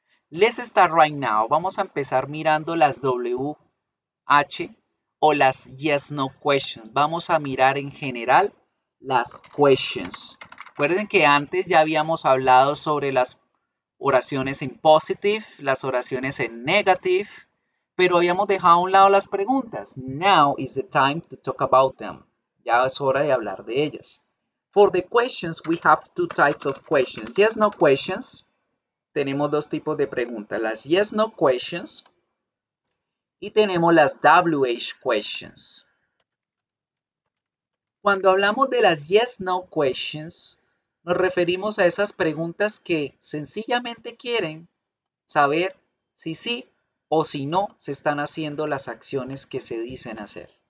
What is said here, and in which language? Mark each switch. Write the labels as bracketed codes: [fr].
[en] Let's start right now. [es] Vamos a empezar mirando las WH o las yes no questions. Vamos a mirar en general las questions. Recuerden que antes ya habíamos hablado sobre las oraciones en positive, las oraciones en negative, pero habíamos dejado a un lado las preguntas. [en] Now is the time to talk about them. [es] Ya es hora de hablar de ellas. [en] For the questions, we have two types of questions. Yes, no questions. [es] Tenemos dos tipos de preguntas. Las yes, no questions y tenemos las WH questions. Cuando hablamos de las yes, no questions, nos referimos a esas preguntas que sencillamente quieren saber si sí o si no se están haciendo las acciones que se dicen hacer.